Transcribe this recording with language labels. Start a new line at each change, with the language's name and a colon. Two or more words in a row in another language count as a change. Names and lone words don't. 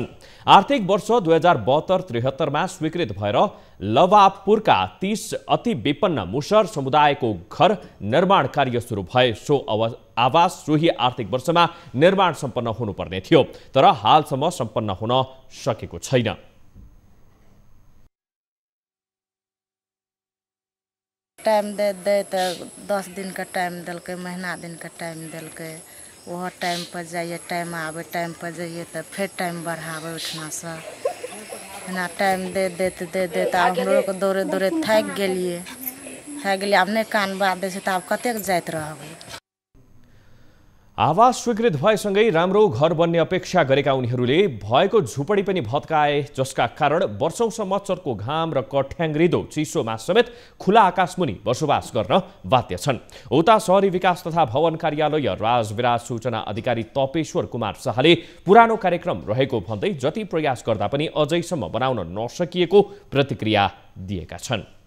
Nepali: आर्थिक वर्ष 2072-73 मा स्वीकृत भएर लवापुरका 30 अति विपन्न मुसहर समुदायको घर निर्माण कार्य सुरु भए सो आवास सोही आर्थिक वर्षमा निर्माण सम्पन्न हुनुपर्ने थियो, तर हालसम्म सम्पन्न हुन सकेको छैन।
Maithili: टाइम दे तो 10 दिन का टाइम दिलके, महीना दिन का टाइम दिलके, वह टाइम पर जाइए, टाइम आवे, टाइम पर जाइए तो फिर टाइम बढ़ावे उठना सा ना टाइम दे देते हम लोग को दौड़े दौड़े थक गेलिए अब नहीं कान बात दे तो अब कतेक जाइत रहबे।
Nepali: आवास स्वीकृत भएसँगै राम्रो घर बन्ने अपेक्षा गरेका उनीहरूले भएको झुपडी पनि भत्काए, जसका कारण वर्षौंसम्म चर्को घाम र कठ्याङ्ग्रिदो चिसोमा समेत खुला आकाशमुनि बसोबास गर्न बाध्य छन्। उता शहरी विकास तथा भवन कार्यालय राजविराज सूचना अधिकारी तपेश्वर कुमार शाहले पुरानो कार्यक्रम रहेको भन्दै जति प्रयास गर्दा पनि अझैसम्म बनाउन नसकिएको प्रतिक्रिया दिएका छन्।